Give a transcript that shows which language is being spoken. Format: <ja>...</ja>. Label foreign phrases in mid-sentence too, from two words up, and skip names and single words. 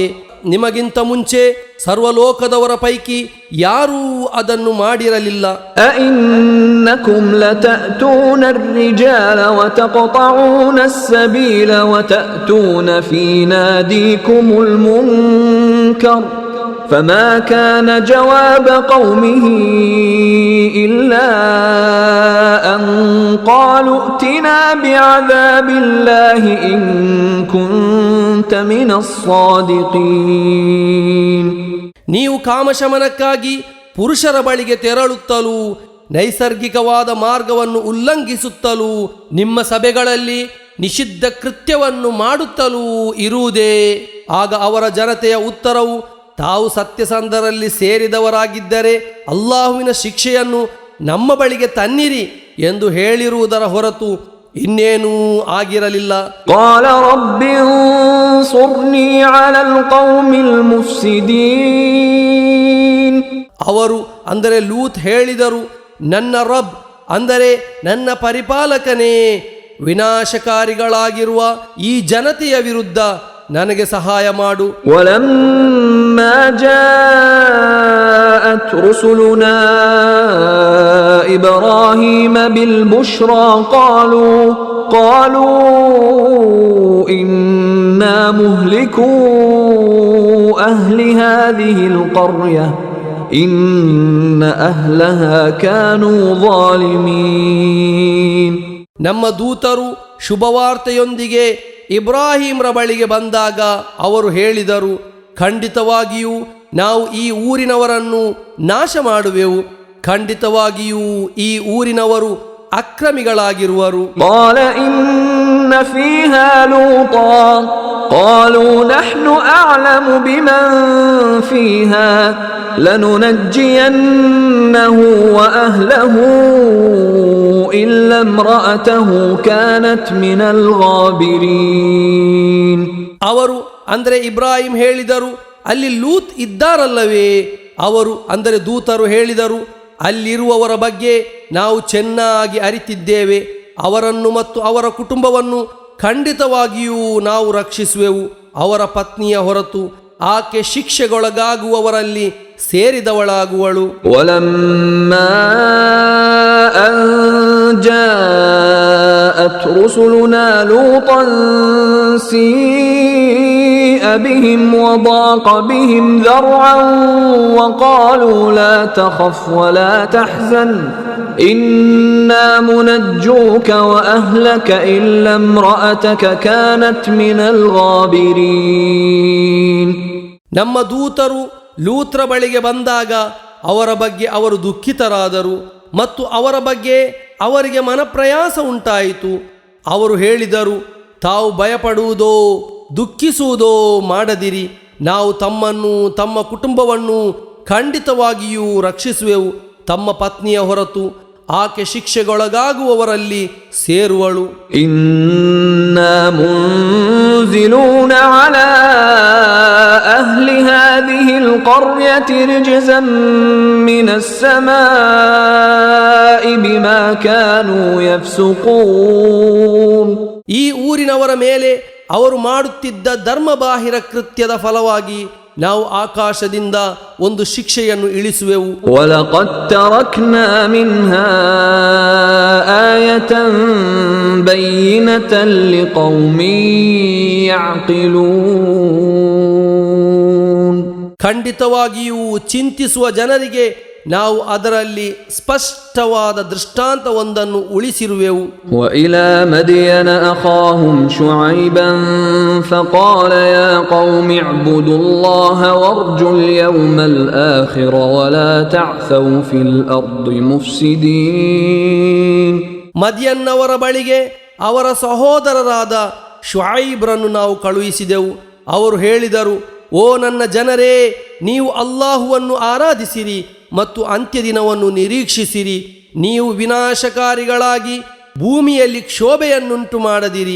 <kn>ನಿಮಗಿಂತ ಮುಂಚೆ ಸರ್ವಲೋಕದವರ ಪೈಕಿ ಯಾರೂ ಅದನ್ನು ಮಾಡಿರಲಿಲ್ಲ.</kn> <ar>أئنكم لتأتون الرجال وتقطعون السبيل وتأتون في ناديكم المنكر فما كان جواب قومه إلا أن قالوا ائتنا بعذاب الله إن كنت من الصادقين.</ar> <kn>ನೀವು ಕಾಮಶಮನಕ್ಕಾಗಿ ಪುರುಷರ ಬಳಿಗೆ ತೆರಳುತ್ತಲೂ ನೈಸರ್ಗಿಕವಾದ ಮಾರ್ಗವನ್ನು ಉಲ್ಲಂಘಿಸುತ್ತಲೂ ನಿಮ್ಮ ಸಭೆಗಳಲ್ಲಿ ನಿಷಿದ್ಧ ಕೃತ್ಯವನ್ನು ಮಾಡುತ್ತಲೂ ಇರುವುದೇ? ಆಗ ಅವರ ಜನತೆಯ ಉತ್ತರವು, ತಾವು ಸತ್ಯಸಂಧರಲ್ಲಿ ಸೇರಿದವರಾಗಿದ್ದರೆ ಅಲ್ಲಾಹುವಿನ ಶಿಕ್ಷೆಯನ್ನು ನಮ್ಮ ಬಳಿಗೆ ತನ್ನಿರಿ ಎಂದು ಹೇಳಿರುವುದರ ಹೊರತು ಇನ್ನೇನೂ ಆಗಿರಲಿಲ್ಲ.</kn> <ar>قال رب انصرني على القوم المفسدين.</ar> <kn>ಅವರು ಅಂದರೆ ಲೂತ್ ಹೇಳಿದರು, ನನ್ನ ರಬ್ ಅಂದರೆ ನನ್ನ ಪರಿಪಾಲಕನೇ, ವಿನಾಶಕಾರಿಗಳಾಗಿರುವ ಈ ಜನತೆಯ ವಿರುದ್ಧ ನನಗೆ ಸಹಾಯ ಮಾಡು.</kn> <ar>ولما جاءت رسلنا إبراهيم بالبشرى قالوا إنا مهلكو أهل هذه القرية إن أهلها كانوا ظالمين.</ar> <kn>ನಮ್ಮ ದೂತರು ಶುಭವಾರ್ತೆಯೊಂದಿಗೆ ಇಬ್ರಾಹಿಂರ ಬಳಿಗೆ ಬಂದಾಗ ಅವರು ಹೇಳಿದರು, ಖಂಡಿತವಾಗಿಯೂ ನಾವು ಈ ಊರಿನವರನ್ನು ನಾಶ ಮಾಡುವೆವು. ಖಂಡಿತವಾಗಿಯೂ ಈ ಊರಿನವರು ಅಕ್ರಮಿಗಳಾಗಿರುವರು.</kn> <ar>قال إن فيها لوطا قالوا نحن أعلم بمن فيها لننجينه وأهله إلا امرأته كانت من الغابرين.</ar> <kn>ಅವರು ಅಂದರೆ ಇಬ್ರಾಹಿಂ ಹೇಳಿದರು, ಅಲ್ಲಿ ಲೂತ್ ಇದ್ದಾರಲ್ಲವೇ? ಅವರು ಅಂದರೆ ದೂತರು ಹೇಳಿದರು, ಅಲ್ಲಿರುವವರ ಬಗ್ಗೆ ನಾವು ಚೆನ್ನಾಗಿ ಅರಿತಿದ್ದೇವೆ. ಅವರನ್ನು ಮತ್ತು ಅವರ ಕುಟುಂಬವನ್ನು ಖಂಡಿತವಾಗಿಯೂ ನಾವು ರಕ್ಷಿಸುವೆವು. ಅವರ ಪತ್ನಿಯ ಹೊರತು ಆಕೆ ಶಿಕ್ಷೆಗೊಳಗಾಗುವವರಲ್ಲಿ ಸೇರಿದವಳಾಗುವಳು.</kn> <ar>ولما أن جاءت رسلنا لوطا سيء بهم وضاق بهم ذرعا وقالوا لا تخف ولا تحزن إنا منجوك وأهلك إلا امرأتك كانت من الغابرين.</ar> <kn>ನಮ್ಮ ದೂತರು ಲೂತ್ರ ಬಳಿಗೆ ಬಂದಾಗ ಅವರ ಬಗ್ಗೆ ಅವರು ದುಃಖಿತರಾದರು ಮತ್ತು ಅವರ ಬಗ್ಗೆ ಅವರಿಗೆ ಮನಪ್ರಯಾಸ ಉಂಟಾಯಿತು. ಅವರು ಹೇಳಿದರು, ತಾವು ಭಯಪಡುವುದೋ ದುಃಖಿಸುವುದೋ ಮಾಡದಿರಿ. ನಾವು ತಮ್ಮನ್ನು ತಮ್ಮ ಕುಟುಂಬವನ್ನು ಖಂಡಿತವಾಗಿಯೂ ರಕ್ಷಿಸುವೆವು. ತಮ್ಮ ಪತ್ನಿಯ ಹೊರತು ಆಕೆ ಶಿಕ್ಷೆಗೊಳಗಾಗುವವರಲ್ಲಿ ಸೇರುವಳು.</kn> <ar>إنا منزلون على أهل هذه القرية رجزا من السماء بما كانوا يفسقون.</ar> <kn>ಈ ಊರಿನವರ ಮೇಲೆ ಅವರು ಮಾಡುತ್ತಿದ್ದ ಧರ್ಮಬಾಹಿರ ಕೃತ್ಯದ ಫಲವಾಗಿ ನಾವು ಆಕಾಶದಿಂದ ಒಂದು ಶಿಕ್ಷೆಯನ್ನು ಇಳಿಸುವೆವು.</kn> <ar>وَلَقَدْ تَرَكْنَا مِنْهَا آيَةً بَيِّنَةً لِقَوْمٍ يَعْقِلُونَ.</ar> <kn>ಖಂಡಿತವಾಗಿಯೂ ಚಿಂತಿಸುವ ಜನರಿಗೆ ನಾವು ಅದರಲ್ಲಿ ಸ್ಪಷ್ಟವಾದ ದೃಷ್ಟಾಂತವೊಂದನ್ನು ಉಳಿಸಿರುವೆವು.</kn> <ar>وَإِلَى مَدْيَنَ أَخَاهُمْ شُعَيْبًا فَقَالَ يَا قَوْمِ اعْبُدُوا اللَّهَ وَارْجُوا الْيَوْمَ الْآخِرَ وَلَا تَعْثَوْا فِي الْأَرْضِ مُفْسِدِينَ.</ar> <kn>ಮದಿಯನ್ನವರ ಬಳಿಗೆ ಅವರ ಸಹೋದರರಾದ ಶುಐಬ್ರನ್ನು ನಾವು ಕಳುಹಿಸಿದೆವು. ಅವರು ಹೇಳಿದರು, ಓ ನನ್ನ ಜನರೇ, ನೀವು ಅಲ್ಲಾಹುವನ್ನು ಆರಾಧಿಸಿರಿ ಮತ್ತು ಅಂತ್ಯದಿನವನ್ನು ನಿರೀಕ್ಷಿಸಿರಿ. ನೀವು ವಿನಾಶಕಾರಿಗಳಾಗಿ ಭೂಮಿಯಲ್ಲಿ ಕ್ಷೋಭೆಯನ್ನುಂಟು ಮಾಡದಿರಿ.</kn>